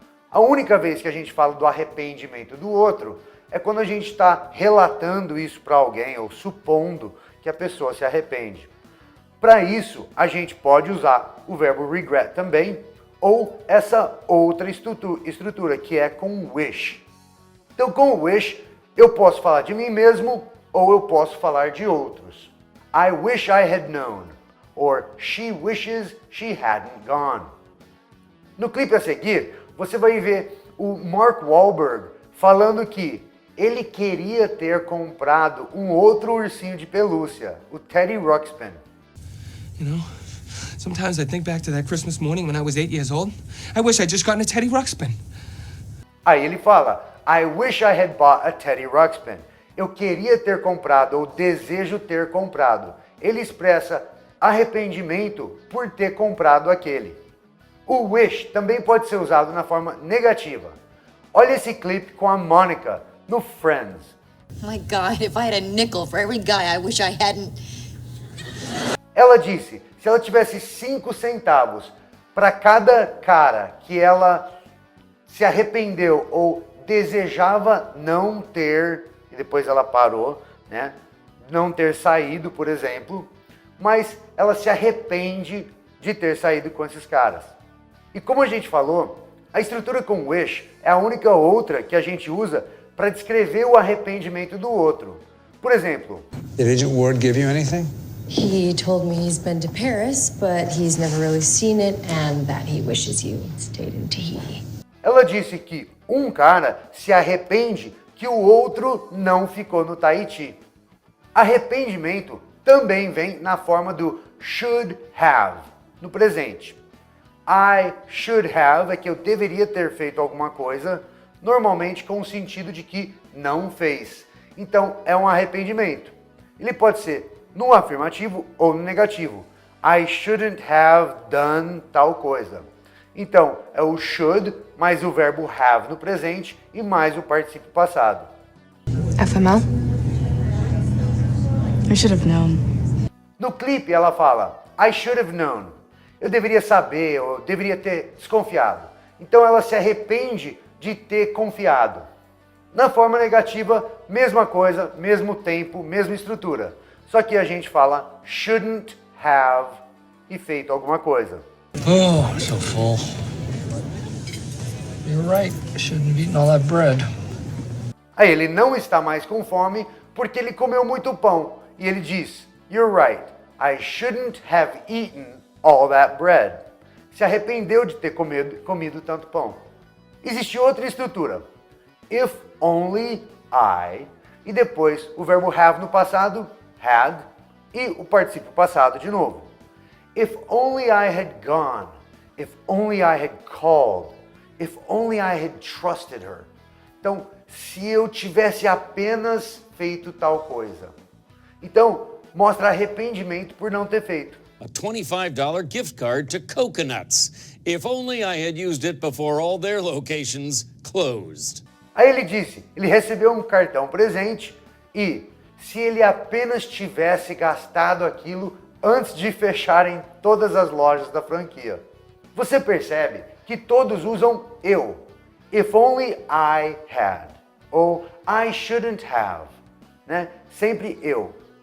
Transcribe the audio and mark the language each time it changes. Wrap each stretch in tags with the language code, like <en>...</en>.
<pt>A única vez que a gente fala do arrependimento do outro é quando a gente está relatando isso para alguém ou supondo que a pessoa se arrepende. Para isso, a gente pode usar o verbo regret também, ou essa outra estrutura, que é com wish. Então, com wish, eu posso falar de mim mesmo, ou eu posso falar de outros.</pt> <en>I wish I had known, or she wishes she hadn't gone.</en> <pt>No clipe a seguir, você vai ver o Mark Wahlberg falando que ele queria ter comprado um outro ursinho de pelúcia, o Teddy Ruxpin.</pt> <en>You know, sometimes I think back to that Christmas morning when I was 8 years old. I wish I'd just gotten a Teddy Ruxpin.</en> <pt>Aí ele fala,</pt> <en>I wish I had bought a Teddy Ruxpin.</en> <pt>Eu queria ter comprado, ou desejo ter comprado. Ele expressa arrependimento por ter comprado aquele. O wish também pode ser usado na forma negativa. Olha esse clipe com a Monica no Friends.</pt> <en>My God, if I had a nickel for every guy I wish I hadn't.</en> <pt>Ela disse, se ela tivesse 5 centavos para cada cara que ela se arrependeu ou desejava não ter, e depois ela parou, né? Não ter saído, por exemplo, mas ela se arrepende de ter saído com esses caras. E como a gente falou, a estrutura com wish é a única outra que a gente usa para descrever o arrependimento do outro. Por exemplo,</pt> <en>Did Agent Ward give you anything? He told me he's been to Paris, but he's never really seen it, and that he wishes you stayed in Tahiti.</en> <pt>ela disse que um cara se arrepende que o outro não ficou no Tahiti. Arrependimento também vem na forma do should have, no presente. I should have é que eu deveria ter feito alguma coisa, normalmente com o sentido de que não fez. Então, é um arrependimento. Ele pode ser no afirmativo ou no negativo.</pt> <en>I shouldn't have done</en> <pt>tal coisa. Então, é o should mais o verbo have no presente e mais o particípio passado.</pt> <en>FML? I should have known.</en> <pt>No clipe ela fala,</pt> <en>I should have known.</en> <pt>Eu deveria saber, ou deveria ter desconfiado. Então ela se arrepende de ter confiado. Na forma negativa, mesma coisa, mesmo tempo, mesma estrutura. Só que a gente fala shouldn't have e feito alguma coisa.</pt> <en>Oh, I'm so full. You're right. I shouldn't have eaten all that bread.</en> <pt>Aí ele não está mais com fome porque ele comeu muito pão. E ele diz,</pt> <en>you're right, I shouldn't have eaten all that bread.</en> <pt>Se arrependeu de ter comido tanto pão. Existe outra estrutura.</pt> <en>If only I,</en> <pt>e depois o verbo have no passado, had, e o particípio passado de novo.</pt> <en>If only I had gone, if only I had called, if only I had trusted her.</en> <pt>Então, se eu tivesse apenas feito tal coisa. Então, mostra arrependimento por não ter feito.</pt> <en>A $25 gift card to Coconuts. If only I had used it before all their locations closed.</en> <pt>Aí ele disse, ele recebeu um cartão presente e se ele apenas tivesse gastado aquilo antes de fecharem todas as lojas da franquia. Você percebe que todos usam eu.</pt> <en>If only I had.</en> <pt>Ou</pt> <en>I shouldn't have.</en> <pt>Né? Sempre eu.</pt>